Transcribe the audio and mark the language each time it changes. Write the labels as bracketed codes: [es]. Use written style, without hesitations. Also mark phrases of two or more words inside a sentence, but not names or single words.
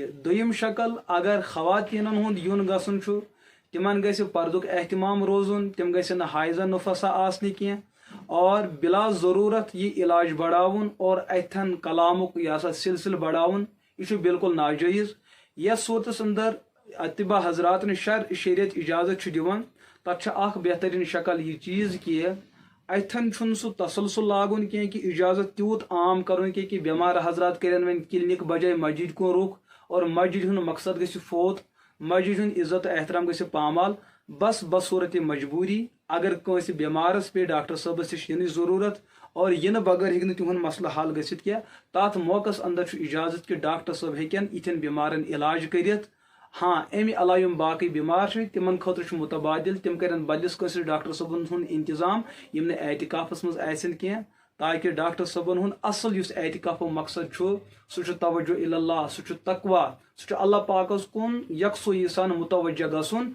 [ks] دوٚیِم شکل اگر خواتیٖنن ہُنٛد یُن گژھُن چھُ تِمن گژھِ پردُک اہتمام روزُن، تِم گژھن نہٕ حایضہ نفسا آسنہِ کینٛہہ اور بلا ضروٗرت یہِ علاج بڑاوُن اور اتھن کلامُک یہ سا سلسلہٕ بڑاوُن، یہ چھُ بالکل ناجٲیز۔ یتھ صورتس اندر اتباع حضرات نے شریعت اجازت چھُ دِوان، تتھ چھِ اکھ بہترین شکل یہ چیز کہ اتھن چھُنہٕ سُہ تسلسل لاگُن کینٛہہ کہ اجازت تیوٗت عام کرُن کینٛہہ کہ بٮ۪مار حضرات کرن وۄنۍ کلنک بجائے مسجد کُن رُخ اور مسجد ہُنٛد مقصد گژھِ فوت، مسجد ہُنٛد عزت و احترام گژھِ پامال۔ بس بصورت مجبوری اگر کٲنٛسہِ بٮ۪مارس پیٚیہِ ڈاکٹر صٲبس نِش یِنٕچ ضروٗرت اور یِنہٕ بغٲر ہیٚکہِ نہٕ تِہُنٛد مسلہٕ حل گٔژھِتھ کینٛہہ، تتھ موقعس اندر چھُ اجازت کہ ڈاکٹر صٲب ہیٚکن یِتھٮ۪ن بٮ۪مارن علاج کٔرِتھ۔ ہاں امہِ علاوٕ یِم باقٕے بٮ۪مار چھِ تِمن خٲطرٕ چھُ متبادل، تِم کرن بدلس کٲنٛسہِ ڈاکٹر صٲبن ہُنٛد انتظام یِم نہٕ اعتکافس منٛز آسن کینٛہہ، تاکہ ڈاکٹر صٲبن ہُنٛد اصل یُس اعتکافُک مقصد چھُ سُہ چھُ توجہ اللہ، سُہ چھُ تقوا، سُہ چھُ اللہ پاکس کُن یکسوئی سان متوجہ گژھُن۔